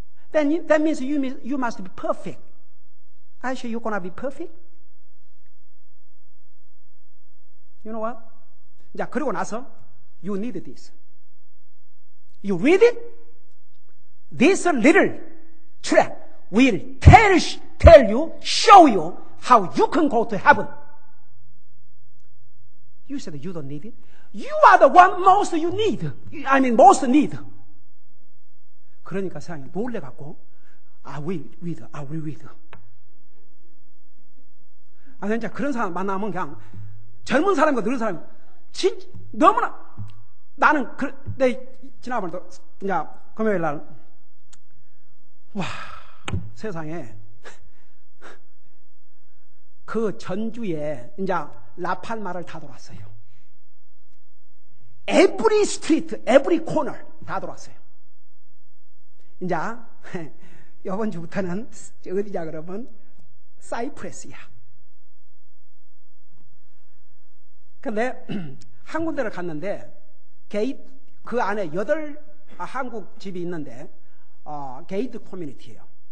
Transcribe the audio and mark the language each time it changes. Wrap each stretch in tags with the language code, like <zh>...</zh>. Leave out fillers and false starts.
<en>That means you must be perfect. Are you sure you're gonna be perfect? You know what?</en> <ko>자, 그러고 나서</ko> <en>you need this. You read it? This little track will tell you, show you how you can go to heaven. You said you don't need it. You are the one most you need. most need.</en> <ko>그러니까 세상에 놀래갖고</ko> <en>I will read.</en> <ko>진짜 그런 사람 만나면 그냥 젊은 사람과 늙은 사람 너무나 나는 지난번에 이제 금요일 날 와 세상에 그 전주에 이제 라팔마를 다 돌았어요.</ko> <en>Every street, every corner</en> <ko>다 돌았어요. 이제 이번 주부터는 어디냐 그러면 사이프레스야. 근데 한 군데를 갔는데 그 안에 8 한국 집이 있는데 게이트 커뮤니티예요.</ko>